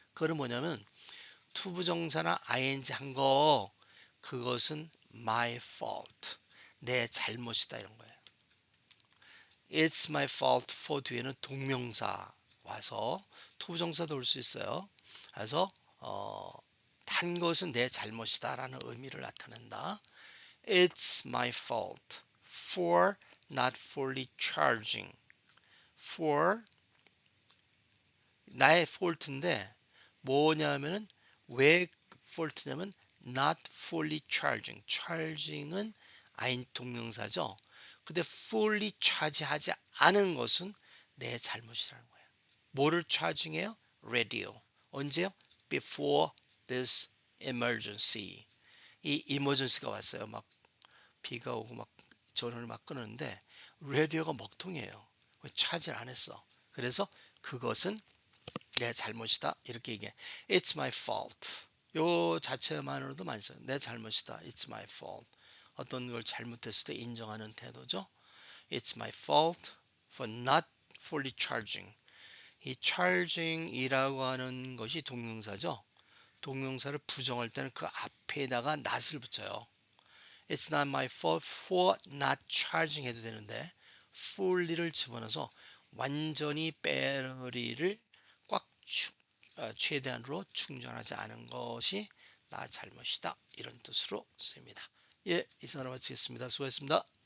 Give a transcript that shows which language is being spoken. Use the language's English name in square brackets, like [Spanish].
[Korean] 그거는 뭐냐면 to 부정사나 ing 한 거, 그것은 my fault, 내 잘못이다, 이런 거예요. [English] It's my fault for [Korean] 뒤에는 동명사 와서 to 부정사도 올 수 있어요. 그래서 한 것은 내 잘못이다라는 의미를 나타낸다. [English] It's my fault for not fully charging. [Korean] for 나의 fault인데 뭐냐면은 왜 fault냐면 [English] not fully charging. [Korean] charging은 아인 동명사죠. 근데 fully 차지하지 않은 것은 내 잘못이라는 거예요. 뭐를 charging해요? [English] radio. [Korean] 언제요? [English] Before this emergency. [Korean] 이 emergency가 왔어요. 막 비가 오고 막 전원을 막 끄는데 라디오가 먹통이에요. 차지를 안 했어. 그래서 그것은 내 잘못이다, 이렇게 얘기해. [English] It's my fault. [Korean] 요 자체만으로도 많이 써요. 내 잘못이다. [English] It's my fault. [Korean] 어떤 걸 잘못했을 때 인정하는 태도죠. [English] It's my fault for not fully charging. [Korean] 이 charging이라고 하는 것이 동명사죠. 동명사를 부정할 때는 그 앞에다가 not을 붙여요. [English] It's not my fault for not charging [Korean] 해도 되는데 fully를 집어넣어서 완전히 배터리를 꽉 최대한으로 충전하지 않은 것이 나 잘못이다, 이런 뜻으로 쓰입니다. 예, 이상으로 마치겠습니다. 수고했습니다.